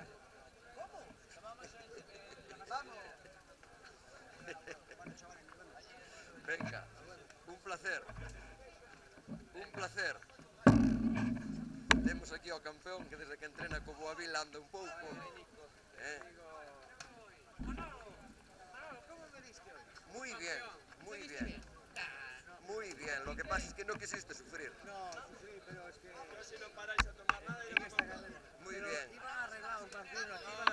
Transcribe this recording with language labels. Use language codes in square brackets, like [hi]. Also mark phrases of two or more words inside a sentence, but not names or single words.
[es] Como? Vamos. Venga, un placer. Un placer. [gl] Temos aquí ao campeón que desde que entrena co Boavila anda un pouco. [es] Muy bien, muy bien. Muy bien, lo que pasa es que no quisiste sufrir. No, sufrí, pero es que... Pero si no paráis a tomar nada y en esta carrera. Muy Pero bien. iban arreglados, Martín, aquí iban